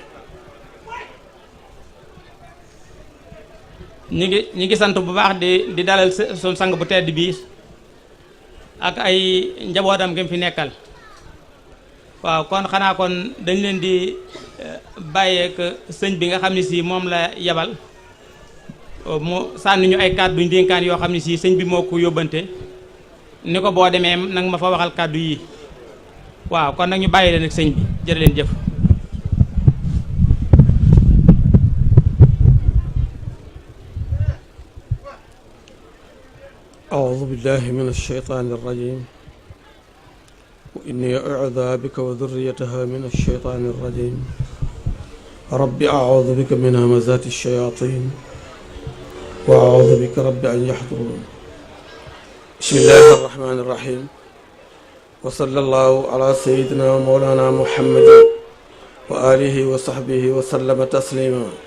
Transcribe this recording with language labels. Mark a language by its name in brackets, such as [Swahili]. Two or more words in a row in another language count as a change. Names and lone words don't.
[Wolof] ñi ngi sant bu baax di dalal son sang bu tedd bii ak ay njabootam gi fi nekkal waaw kon xanaa kon dañ leen di bàyyeek sëñ bi nga xam ne si moom la yabal mu sànni ñu ay kàddu ndénkaan yoo xam ne si sëñ bi moo ko yóbbante ni ko boo demee nag ma fa waxal kàddu yi waaw kon nag ñu bàyyi leen ak sëñ bi jërë leen jëf. [Arabic] أعوذ بالله من الشيطان الرجيم وإني أعوذ بك وذريتها من الشيطان الرجيم رب أعوذ بك من همزات الشياطين وأعوذ بك رب أن يحضرون بسم الله الرحمن الرحيم وصلى الله على سيدنا ومولانا محمد وآله وصحبه وسلم تسليما